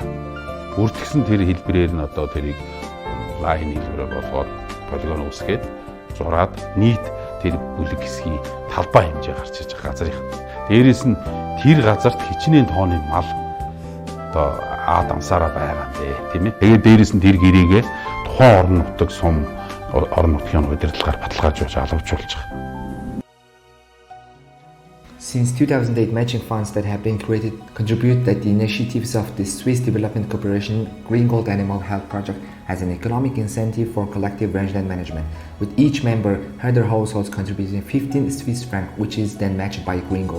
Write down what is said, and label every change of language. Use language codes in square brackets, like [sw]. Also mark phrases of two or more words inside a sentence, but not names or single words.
[mn] Бүртгэсэн тэр хэлбэрээр нь одоо тэрийг лайн хэлбэрээр болгоод полигон үүсгээд зураад нийт тэр бүлэг хэсгийн талбай хэмжээ гарч иж байгаа газрын. Дээрээс нь тэр газарт хичнээн тооны мал одоо дамсаараа байгаа юм бэ, тийм ээ. Тэгээд дээрээс нь тэр гэрээгээ тухайн орон нутаг сум орон нутгийн удирдлагаар баталгаажуулж алавчулж байгаа. [en] Since 2008, matching funds that have been created contribute that the initiatives of the Swiss Development Corporation Green Gold Animal Health Project has an economic incentive for collective rangeland management, with each member herder households contributing 15 Swiss francs, which is then matched by Green Gold.